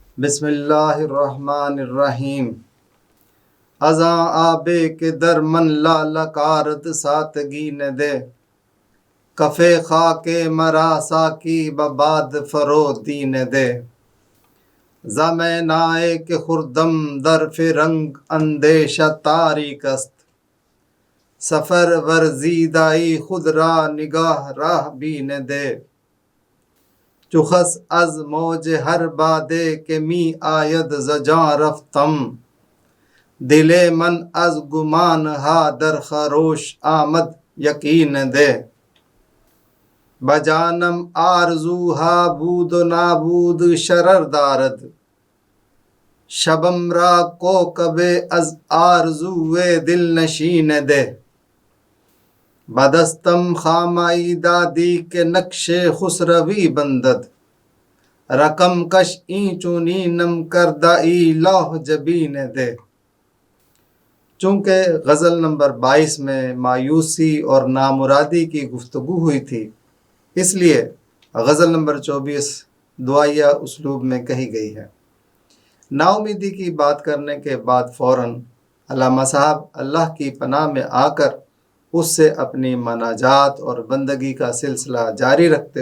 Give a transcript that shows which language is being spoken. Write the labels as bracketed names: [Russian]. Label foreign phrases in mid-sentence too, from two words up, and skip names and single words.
[Arabic] بسم اللہ الرحمن الرحیم۔ [Persian] ازاں آبے کے در من لالکارت ساتگی نے دے، کفے خاکے مراسا کی بباد فرو دین دے، زمینائے کے خردم در فرنگ اندیشہ تاریک است، سفر ورزیدائی خود را نگاہ راہ بین دے، چخس از موج ہر بادے کے می آید زجاں رفتم، دل من از گمان ہا در خروش آمد یقین دے، بجانم آرزو ہا بود و نابود شرر دارد، شبم را کوکب از آرزوے دل نشین دے، بدستم خامائی دادی کے نقش خسروی بندد، رقم کش این چونینم کردائی لوح جبین دے۔ [Urdu] چونکہ غزل نمبر 22 میں مایوسی اور نامرادی کی گفتگو ہوئی تھی، اس لیے غزل نمبر 24 دعائیہ اسلوب میں کہی گئی ہے۔ نا امیدی کی بات کرنے کے بعد فوراً علامہ صاحب اللہ کی پناہ میں آ کر اس سے اپنی مناجات اور بندگی کا سلسلہ جاری رکھتے